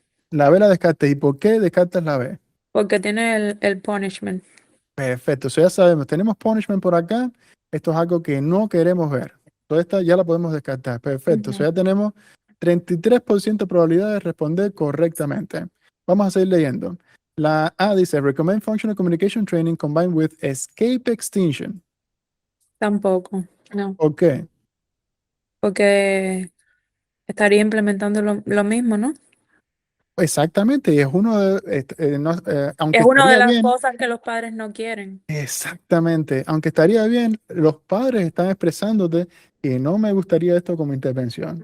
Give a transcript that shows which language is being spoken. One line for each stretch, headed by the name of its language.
Spanish: La B la descartes. ¿Y por qué descartas la B? porque tiene el punishment. Perfecto, eso ya sabemos. Tenemos punishment por acá. Esto es algo que no queremos ver. Toda esta ya la podemos descartar. Perfecto, eso ya tenemos 33% de probabilidad de responder correctamente. Vamos a seguir leyendo. La A dice,
English: recommend functional communication training combined with escape extinction.
Spanish: Tampoco, no, ¿Por qué? porque estaría implementando lo mismo, ¿no? Exactamente, y es uno de, aunque Es una de estaría las bien, cosas que los padres no quieren. exactamente, aunque estaría bien, los padres están expresándote que no me gustaría esto como intervención.